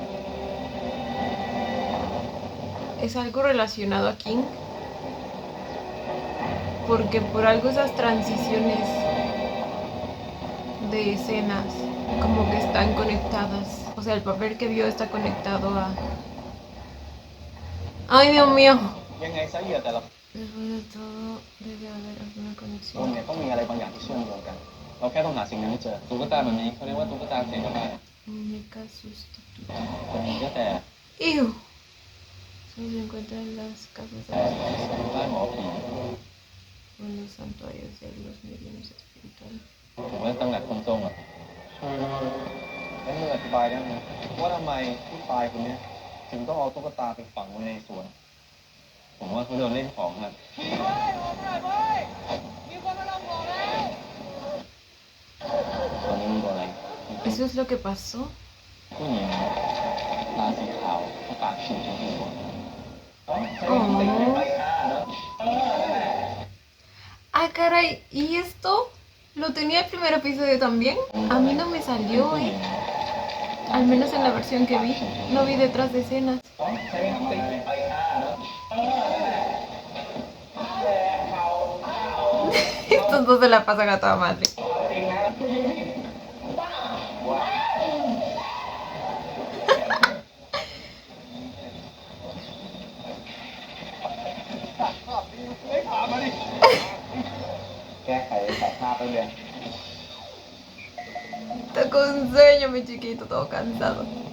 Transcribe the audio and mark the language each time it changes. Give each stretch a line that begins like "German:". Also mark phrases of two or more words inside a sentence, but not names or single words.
Spanish: ¿Es algo relacionado a King? Porque por algo esas transiciones de escenas como que están conectadas. O sea, el papel que vio está conectado a... ¡Ay, Dios mío!
Thai: ยังไงซะเหยื่อแต่ละ
Spanish: Después de todo, debe haber alguna
Thai: คน
Spanish: conexión.
Thai: เนี่ยต้องมีอะไรบางอย่างที่เชื่อมโยงกัน เราแค่ต้องหาสิ่งนั้นให้เจอตุ๊กตาแบบนี้เขาเรียกว่าตุ๊กตาเสียงอะไร
Spanish: Muñeca sustituta.
Thai: แต่มีก็แต่ ¡Ew!
Spanish: Solo se encuentra en las casas de
Thai: แต่
Spanish: las personas
Thai: บ้านหมอผี
Spanish: o en los santuarios de los medios espirituales.
Thai: ผมว่าตำแหน่งคนตรงอ่ะแล้วมึงอธิบายได้ไหมว่าทำไมผู้ตายคนเนี้ยถึงต้องเอาตุ๊กตาไปฝังไว้ในสวน ผมว่าเขาโดนเล่นของครับตอนนี้มันโดนอะไร
Spanish: ¿Eso es lo que pasó?
Thai: ผู้หญิงตาสีขาวปากฉีกทั้งตัว
Spanish: ¡Ah, caray! ¿Y esto? ¿Lo tenía el primer episodio también? A mí no me salió, ¿eh? Al menos en la versión que vi. No vi detrás de escenas. Estos dos se la pasan a toda madre.
Thai: แก้ไขตัดภาพไปเลย
Spanish: Está con sueño, mi chiquito, todo cansado.